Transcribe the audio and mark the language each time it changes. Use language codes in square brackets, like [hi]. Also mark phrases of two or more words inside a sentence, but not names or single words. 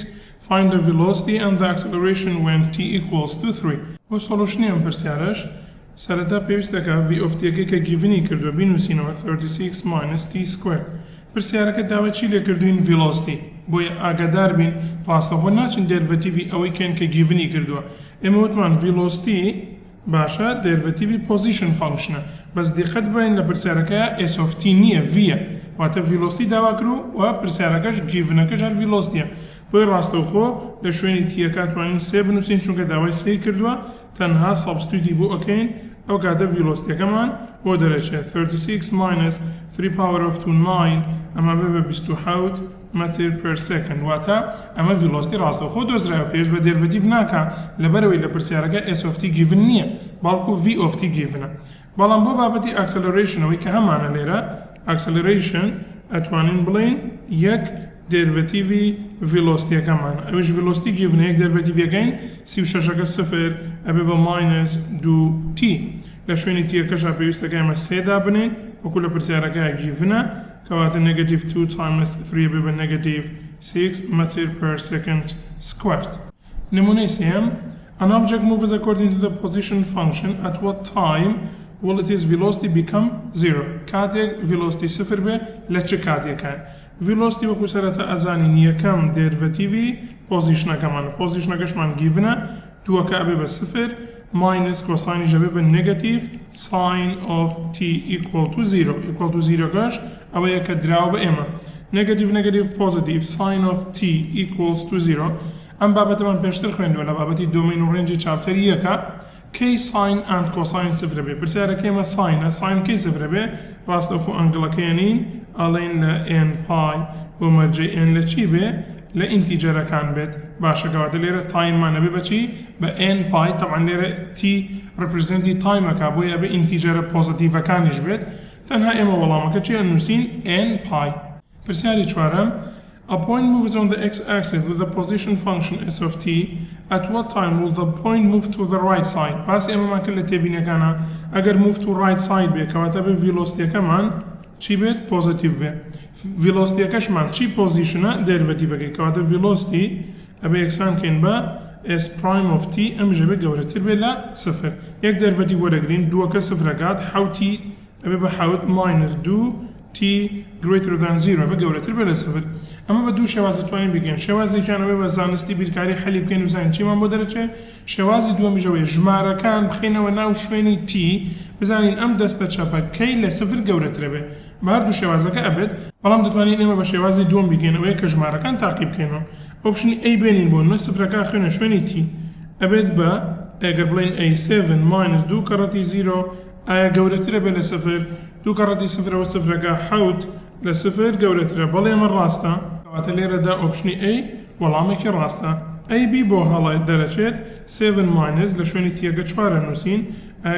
[en] Find the velocity and the acceleration when t equals to 3. [ckb] و solutionی ئەم پرسیارەش سەرەتا پێویستەکە [en] v of t [ckb] کە giveni کردووە بینووسینەوە [en] 36 minus t squared. [ckb] پرسیارەکە داوای چی لێ کردوین velocity بۆیە ئاگادار بین ڕاستەخۆ ناچین دەرڤەتیڤی ئەوەی کەن کە giveni کردووە ئێمە وتمان velocity باشە دەرڤەتیڤی [en] position functionە [ckb] بەس دقت بین لە پرسیارەکە [en] s of t [ckb] نییە vە واتە velocity داوا کرو و پرسیارەکەش givenەکەش هەر velocityە بۆی ڕاستەوخۆ لە شوێنی تیەکە توانین 3 بنووسین چونکە داوای 3 کردووە تەنها substitute بۆ ئەکەین ئەو کاتە velocityەکەمان بۆ دەرەچێت 36 [en] minus 3 power of 2 [ckb] 9 ئەمە بێ بە [en] 27 meter per second [ckb] واتە ئەمە velocity ڕاستەوخۆ دۆزرایەوە پێش بە derivative ناکە لەبەرەوەی لە پرسیارەکە [en] s of t [ckb] given نییە بەڵکو [en] v of t [ckb] givenە بەڵام بۆ بابەتی acceleration ئەوەی کە هەمانە لێرە acceleration ئەتوانین بڵین یەک derivative velocityەکەمان ئەوش velocity given یەک derivative یەکەین 36ەکە سفر ئەبێ بە [en] minus 2t [ckb] لە شوێنی تیەکەشە پێویستەکە ئێمە 3 دابنین وەکو لە پرسیارەکە givenە کەواتە [en] negative 2 times 3 [ckb] ئەبێ بە [en] negative 6 meter per second squared. [ckb] نمونەی سێم [en] An object moves according to the position function at what time will its velocity become 0 [ckb] کاتێک velocity صفر بێ لە چ کاتێکە velocity وەکو سەرەتا ئەزانین یەکەم derivative positionەکەمانە positionەکەشمان givenە دووەکە ئەبێ بە صفر [en] minus cosine [ckb] ئەبێ بە [en] negative sine of t equal to 0 equal to 0 [ckb] کەش ئەوەیە کە دراوە بە ئێمە [en] negative negative positive sine of t equals to 0 [ckb] ئەم بابەتەمان پێشتر خوێندووە لە بابەتی دۆمین و ڕێنجی چاپتەر یەکە کەی [en] sine and cosine [ckb] سفرە بێ پرسیارەکە ئێمە ساینە ساین کەی سفرە بێ ڕاستەخۆ ئەنگڵەکەیانین ئەڵێن لە n پای بۆ مەرجەی n لە چی بێ لە ئینتیجەرەکان بێت باشەکەواتە لێرە تایممانە بێ بەچی بە n پای تەبعاً لێرە t ڕپرزنتی تایمەکە بۆیە بێ ئینتیجەرە پۆزیتیڤەکانیش بێت تەنها ئێمە وەڵامەکە چی ئەنووسین n پای پرسیاری چوارەم [en] A point moves on the x-axis with the position function s of t. At what time will the point move to the right side? [ckb] باس ئێمە ماکە لە تێبینەکانە ئەگەر [en] move to right side [ckb] بێ کەواتە بێ velocityەکەمان چی بێت positive بێ velocityەکەشمان چی positionە derivative-ەکەی کەواتە velocity ئەبێ یەکسان کەین بە [en] s prime of t [ckb] ئەمیژە بێ گەورەتر بێ لە صفر یەک derivative وەرەگرین دووەکە صفرەکات 7t ئەبێ بە [en] 7 minus 2 t greater than 0 [ckb] بە گەورەتر بێ لە صفر ئەمە بە دوو شێوازی توانین بگەین شێوازێکیانەوەی بە زانستی بیرکاری حەلی بکەین و زانین چیمان بۆ دەرەچێت شێوازی دووەمیژەوەی ژمارەکان بخینەوە ناو شوێنی t بزانین ئەم دەستە چەپە کەی لە صفر گەورەترە بێ بە هەردوو شێوازەکە ئەبێت بەڵام دەتوانین ئێمە بە شێوازی دووەم بکەینەوەی کە ژمارەکان تاقی بکەینەوە ئۆپشنی ئەی بێنین بۆ نوێ صفرەکە خوێنە شوێنی t ئەبێت بە ئەگەر بڵێن [en] a7 minus 2 [ckb] کەڕەتی 0 ئایا گەورەترە بێ لە صفر 2 کەڕەتی صفرەوە صفرەکە 7 لە صفر گەورەترە بەڵێ ئەمە ڕاستە کەواتە لێرەدا ئۆپشنی A وەڵامێکی ڕاستە AB بۆ هەڵای دەرەچێت [en] 7 minus [ckb] لە شوێنی تیەکە 4 نووسین ئایا